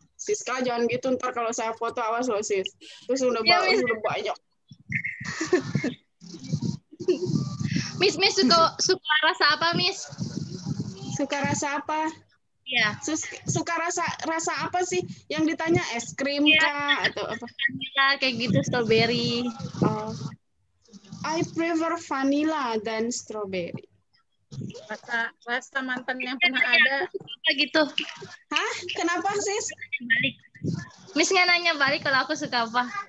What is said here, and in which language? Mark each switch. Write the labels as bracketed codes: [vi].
[id] Siska jangan gitu, ntar kalau saya foto awas loh, sis. Terus udah banyak. Miss suka rasa apa, Miss? Suka rasa apa? Iya. Suka rasa apa sih? Yang ditanya es krim kah atau apa? Vanilla kayak gitu, strawberry. [en] I prefer vanilla than strawberry. [id] Rasa mantan yang pernah ada. Apa gitu? Hah? Kenapa sis? Balik. Miss nggak nanya balik kalau aku suka apa?